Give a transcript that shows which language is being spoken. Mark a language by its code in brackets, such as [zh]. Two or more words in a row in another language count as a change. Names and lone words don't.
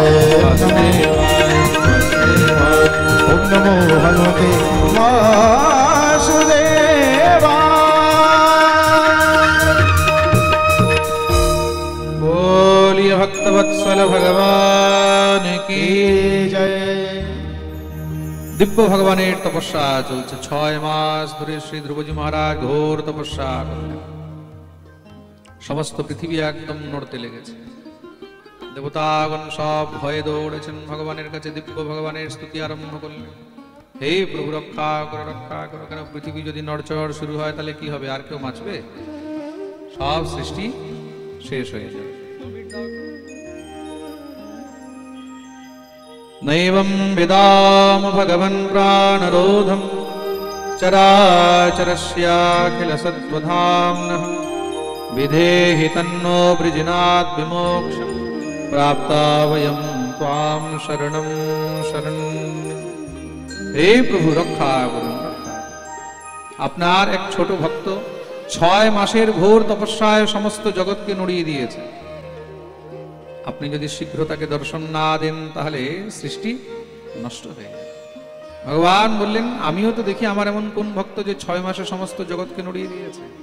[sa] ओम नमो भगवते वासुदेवाय [hi] बोलिए भक्तवत्सल भगवान की जय [bn] दिव्य भगवाনের তপস্যা চলছে 6 মাস ধরে শ্রী ধ্রুবজি মহারাজ ঘোর তপস্যা করলেন সমস্ত পৃথিবী একদম নড়তে লেগেছে দেবতাগণ সব ভয়ে দৌড়েছেন ভগবানের কাছে দিব্য ভগবানের স্তুতি আরম্ভ করলেন হে প্রভু রক্ষা করো কেন পৃথিবী যদি নড়চড় শুরু হয় তাহলে কি হবে আর কেউ বাঁচবে সব সৃষ্টি শেষ হয়ে যাবে [sa] नैवं विदाम भगवन् प्राणरोधं चराचरस्याखिल सत्त्वधाम्नः विधेहि तन्नो वृजिनात् विमोक्षं प्राप्ता वयं त्वां शरणं [bn] शरण्यं হে প্রভু রক্ষা করুন আপনার এক ছোট ভক্ত 6 মাসের ঘোর তপস্যায় সমস্ত জগৎকে নড়িয়ে দিয়েছে আপনি যদি শীঘ্র তাকে দর্শন না দেন তাহলে সৃষ্টি নষ্ট হয়ে যাবে ভগবান বললেন আমিও তো দেখি আমার এমন কোন ভক্ত যে 6 মাসে সমস্ত জগৎকে নড়িয়ে দিয়েছে